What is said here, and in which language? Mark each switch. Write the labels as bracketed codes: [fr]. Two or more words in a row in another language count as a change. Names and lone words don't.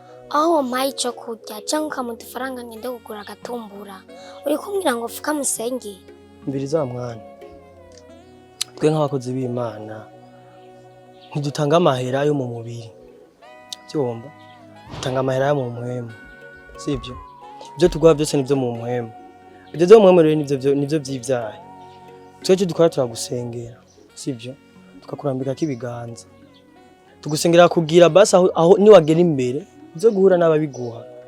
[rn] Aho wampaye ico kurya, canke ukamuha udufaranga ngende kugura agatumbura. Uri kumbwira ngo pfuka musenge? Mbiriza wa mwana. Twe nk'abakozi b'Imana, ntidutanga amahera yo mu mubiri. Byumva? Utanga amahera yo mu mpwemu. Sibyo? Ibyo tuguha byose nibyo mu mpwemu. Ibyo byo mu mpwemu rero nibyo byo, nibyo by'ibyaha. Twe icyo dukora turagusengera. Sibyo? Tukakurambikako ibiganza. Tugusengera kugira basi aho, aho niwagera imbere, uze guhura n'ababiguha.